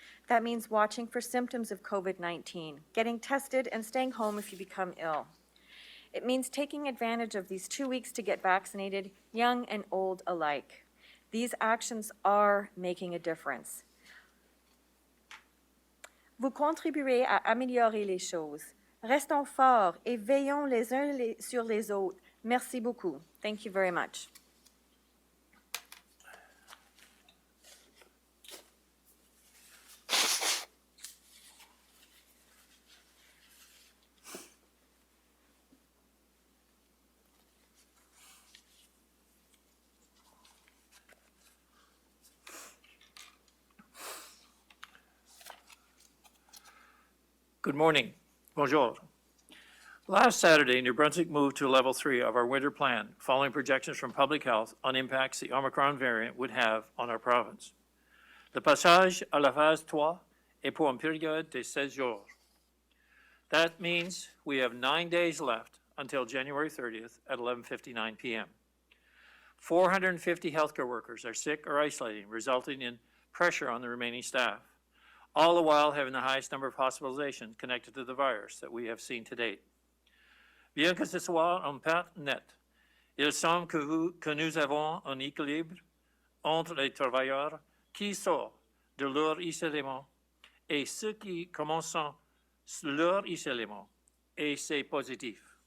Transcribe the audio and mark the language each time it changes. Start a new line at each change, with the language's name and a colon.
English: That means watching for symptoms of COVID-19, getting tested, and staying home if you become ill. It means taking advantage of these 2 weeks to get vaccinated, young and old alike. These actions are making a difference.
French: Vous contribuez à améliorer les choses. Restons forts et veillons les uns sur les autres. Merci beaucoup.
English: Thank you very much. Good morning.
French: Bonjour.
English: Last Saturday, New Brunswick moved to level 3 of our winter plan, following projections from public health on impacts the Omicron variant would have on our province.
French: Le passage à la phase 3 est pour une période de 16 jours.
English: That means we have 9 days left until January 30th at 11:59 p.m. 450 healthcare workers are sick or isolating, resulting in pressure on the remaining staff. all the while having the highest number of hospitalizations connected to the virus that we have seen to date.
French: Bien que ce soit en part net, il semble que nous avons un équilibre entre les travailleurs qui sortent de leur isolement et ceux qui commencent leur isolement, et c'est positif.